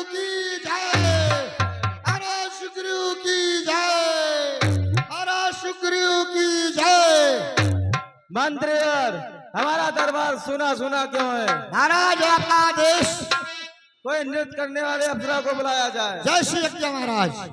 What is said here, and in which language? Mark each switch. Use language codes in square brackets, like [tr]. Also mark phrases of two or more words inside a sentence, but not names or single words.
[hi] की जय, अरे सुग्रीव की जय, अरे सुग्रीव की जय। मंत्री हमारा दरबार सुना सुना क्यों है? महाराज आपका आदेश। कोई नृत्य करने वाले अप्सरा को बुलाया जाए। जय श्री यज्ञ महाराज।